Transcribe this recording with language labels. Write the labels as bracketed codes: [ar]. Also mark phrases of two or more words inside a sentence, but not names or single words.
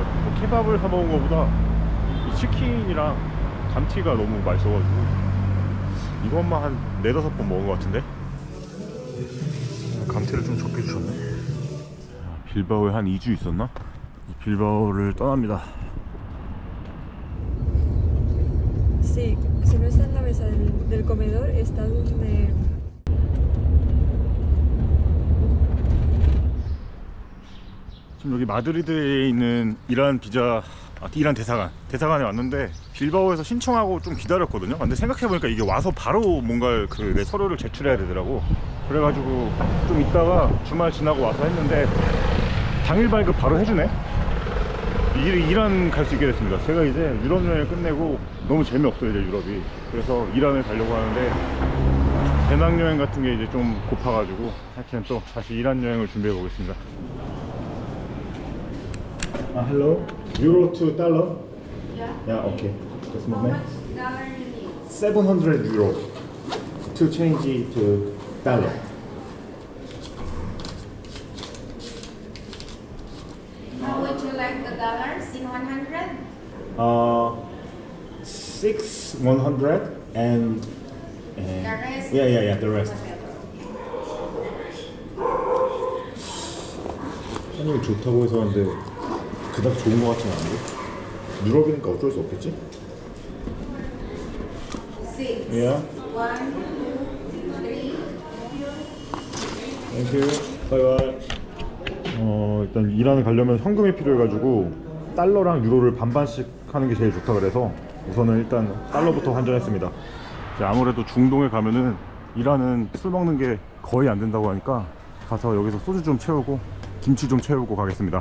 [ko] 뭐 케밥을 사 먹은 것보다 이 치킨이랑 감튀가 너무 맛있어가지고 이것만 한 4-5번 먹은 것 같은데. 감튀를 좀 적게 주셨네. 빌바오에 한 2주 있었나? 빌바오를 떠납니다. [es] Sí, si no está en la mesa del comedor, está donde... [ko] 지금 여기 마드리드에 있는 이란 이란 대사관에 왔는데 빌바오에서 신청하고 좀 기다렸거든요. 근데 생각해보니까 이게 와서 바로 뭔가 내 서류를 제출해야 되더라고. 그래가지고 좀 있다가 주말 지나고 와서 했는데 당일 발급 바로 해주네. 이란 갈 수 있게 됐습니다. 제가 이제 유럽 여행을 끝내고 너무 재미없어요 이제 유럽이. 그래서 이란을 가려고 하는데 배낭여행 같은 게 이제 좀 고파가지고 하여튼 또 다시 이란 여행을 준비해 보겠습니다. [en] Hello. Euro to dollar? Yeah. Yeah, okay. Just a How moment. much dollar you need? 700 euro to change it to dollar. How would you like the dollars in 100? 600 and The rest? yeah, the rest. [ko] 한국이 좋다고 해서 하는데 그닥 좋은 거 같지는 않은데? 유럽이니까 어쩔 수 없겠지? [en] 6. Yeah. 1, 2, 3. Thank you. Bye bye. [ko] 일단 이란을 가려면 현금이 필요해가지고 달러랑 유로를 반반씩 하는 게 제일 좋다 그래서 우선은 일단 달러부터 환전했습니다. 이제 아무래도 중동에 가면은 이란은 술 먹는 게 거의 안 된다고 하니까 가서 여기서 소주 좀 채우고 김치 좀 채우고 가겠습니다.